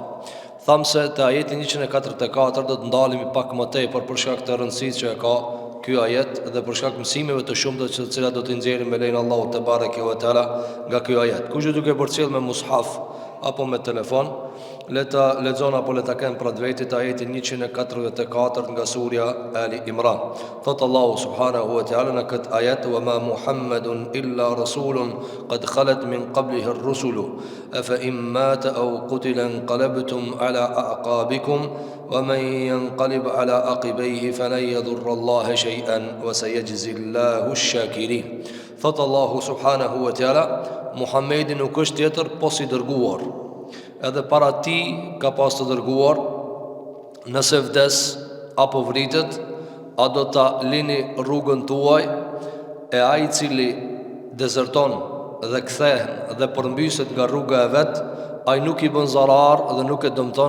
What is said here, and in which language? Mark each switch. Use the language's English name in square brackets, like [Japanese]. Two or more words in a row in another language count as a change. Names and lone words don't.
[Albanian] Tham se te ajeti 144 do të ndalemi pak më tepër për shkak të rëndësisë që ka ky ajet dhe për shkak mësimeve të shumta të cilat do të nxjerrim me lenin Allahu [Arabic] تبارك وتعالى [Albanian] nga ky ajet. Kush duke përcjell me mushaf apo me telefon, le ta lexon apo le ta ken për vetë ajetin 144 nga surja Ali Imran. Thot Allahu [Arabic] سبحانه وتعالى [Albanian] në këtë ajet: [Arabic] "وما محمد إلا رسول قد خلت من قبله الرسل أفإن مات أو قتل انقلبتم على أعقابكم ومن ينقلب على عقبيه فلن يضر الله شيئا وسيجزي الله الشاكرين." [Albanian] Thot Allahu [Arabic] سبحانه وتعالى, [Albanian] Muhammedi nuk është tjetër po si dërguar. Edhe para ti ka pas të dërguar, nëse vdes apo vritet, a do ta lini rrugën tuaj, e ai i cili dezerton dhe kthehen dhe përmbyset nga rruga e vet, ai nuk i bën zarar dhe nuk e dëmton.